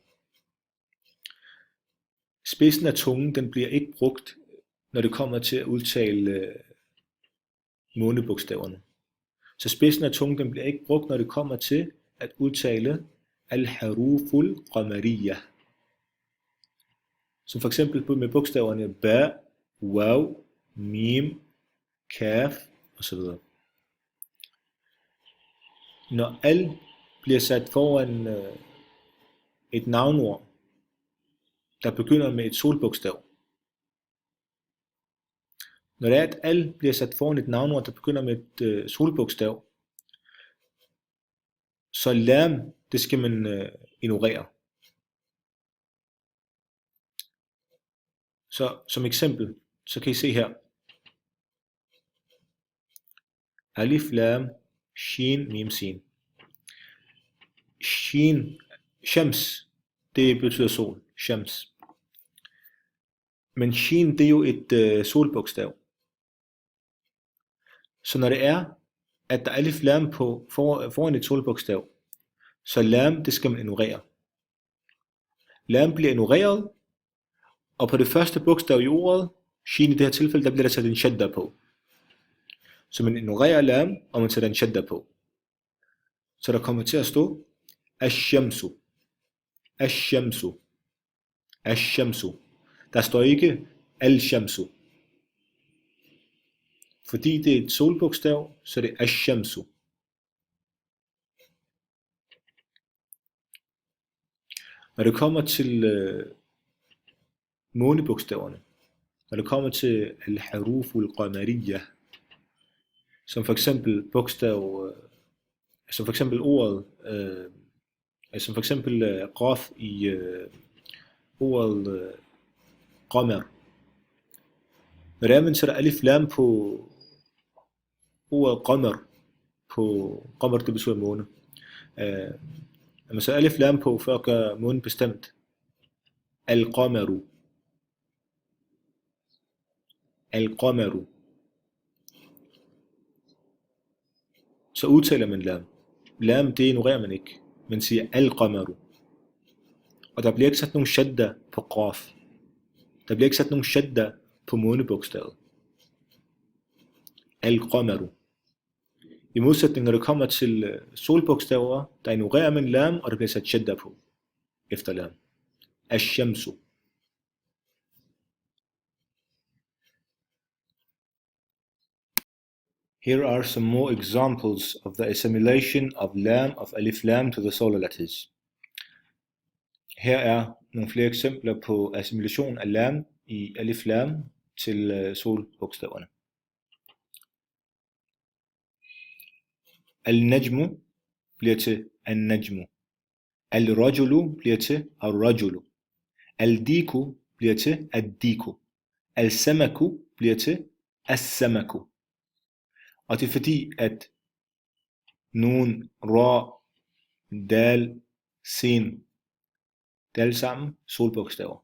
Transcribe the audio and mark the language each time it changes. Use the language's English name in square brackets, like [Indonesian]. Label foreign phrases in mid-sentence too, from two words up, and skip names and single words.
[Danish] Spidsen af tungen, den bliver ikke brugt, når det kommer til at udtale månebogstaverne. Så spidsen af tungen, den bliver ikke brugt, når det kommer til at udtale [Arabic] الحروف القمرية. [Danish] Som for eksempel med bogstaverne ba, waw, mim, kaf osv. Når al bliver sat foran et navnord, der begynder med et solbogstav. Når det er, at al bliver sat foran et navnord, der begynder med et solbogstav, så lam, det skal man ignorere. Så som eksempel, så kan I se her. [Arabic] ألف، لام، شين، ميم، سين. شين، شمس, [Danish] det betyder sol, shams. Men shin, det er jo et solbogstav. Så når det er, at der er alif lam på foran et solbogstav, så lam, det skal man ignorere. Lam bliver ignoreret, Og på det første bogstav i ordet, shin i det her tilfælde, der bliver der sat en shadda på. Så man ignorerer lam, og man sætter en shadda på. Så der kommer til at stå [Arabic] الشمسُ، الشمسُ، الشمسُ. [Danish] Der står ikke al-shamsu. Fordi det er et solbogstav, så er det ash-shamsu. Når det kommer til månebogstaverne, når det kommer til [Arabic] الحروف القمرية, [Danish] som for eksempel bogstav, som for eksempel ordet, som for eksempel qaf i ordet qamar. Når det er, man sætter alif lam på ordet qamar, på qamar, det betyder måne. Når man sætter alif lam på, for at gøre månen bestemt, [Arabic] القمرُ، القمرُ, [Danish] så udtaler man lam. Lam, det ignorerer man ikke. Man siger al-qamaru. Og der bliver ikke sat nogen shadda på qaf. Der bliver ikke sat nogen shadda på månebogstavet. Al-qamaru. I modsætning, når det kommer til solbogstaver, der ignorerer man lam, og der bliver sat shadda på efter lam. Ash-shamsu. [English] Here are some more examples of the assimilation of lam of alif lam to the solar letters. [Danish] Her er nogle flere eksempler på assimilation af lam i alif lam til solbogstaverne. Al-najmu bliver til an-najmu. Al-rajulu bliver til al-rajulu. Al-diku bliver til ad-diku. Al-samaku bliver til as-samaku. Og det er fordi, at nun, ra, dal, sin, det er alle sammen solbogstaver.